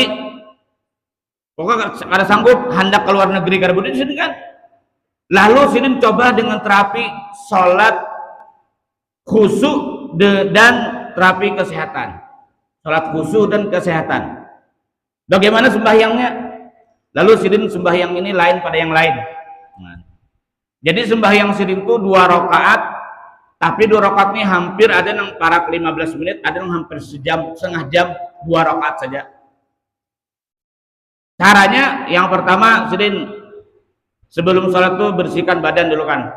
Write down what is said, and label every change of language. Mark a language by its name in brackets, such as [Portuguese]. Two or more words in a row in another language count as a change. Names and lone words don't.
[Banjar] Pokoknya kada sanggup hendak keluar negeri kada budi di sini kan. [Indonesian] Lalu sini coba dengan terapi sholat khusyuk dan terapi kesehatan. Salat khusyuk dan kesehatan. Bagaimana sembahyangnya? [Banjar] Lalu sidin sembahyang ini lain pada yang lain. Jadi sembahyang sidin itu 2 rakaat, tapi 2 rakaat ini hampir ada yang parak 15 menit, ada yang hampir sejam, setengah jam, 2 rakaat saja. Caranya yang pertama sidin sebelum sholat tuh bersihkan badan dulu kan.